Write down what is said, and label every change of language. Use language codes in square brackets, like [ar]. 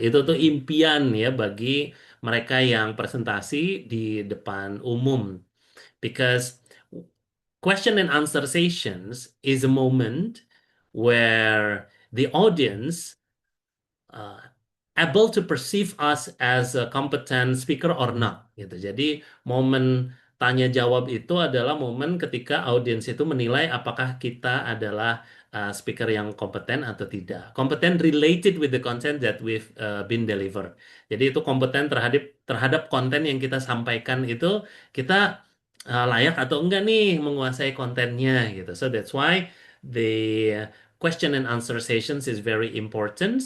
[id] Itu tuh impian ya bagi mereka yang presentasi di depan umum. [en] Because question and answer sessions is a moment where the audience uh, able to perceive us as a competent speaker or not gitu. [id] Jadi momen tanya jawab itu adalah momen ketika audiens itu menilai apakah kita adalah speaker yang kompeten atau tidak. [en] Kompeten related with the content that we've been delivered. [id] Jadi itu kompeten terhadap terhadap konten yang kita sampaikan itu kita layak atau enggak nih menguasai kontennya gitu. [en] So that's why the question and answer sessions is very important.